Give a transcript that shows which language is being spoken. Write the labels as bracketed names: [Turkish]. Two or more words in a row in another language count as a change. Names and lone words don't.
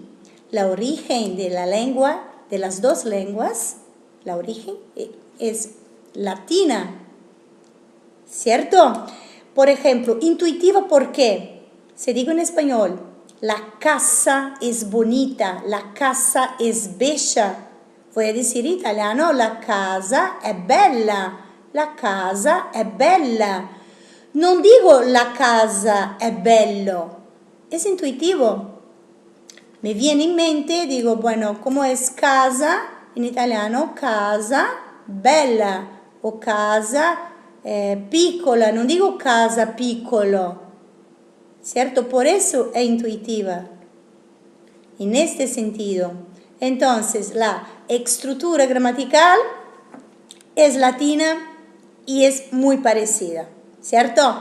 [Spanish] La origen de la lengua, de las dos lenguas, la origen es latina, ¿cierto? Por ejemplo, intuitiva, ¿por qué? Se digo en español, la casa es bonita, la casa es bella. Voy a decir en italiano, [Italian] la casa è bella, la casa è bella. Non digo la casa è bello, [Spanish] es intuitivo. Me [Italian] viene in mente, [Spanish] digo, bueno, ¿cómo es casa? [Italian] En italiano, casa bella o casa piccola, non digo casa piccolo, ¿cierto? [Spanish] Por eso es intuitiva, en este sentido. Entonces, la estructura gramatical es latina y es muy parecida, ¿cierto?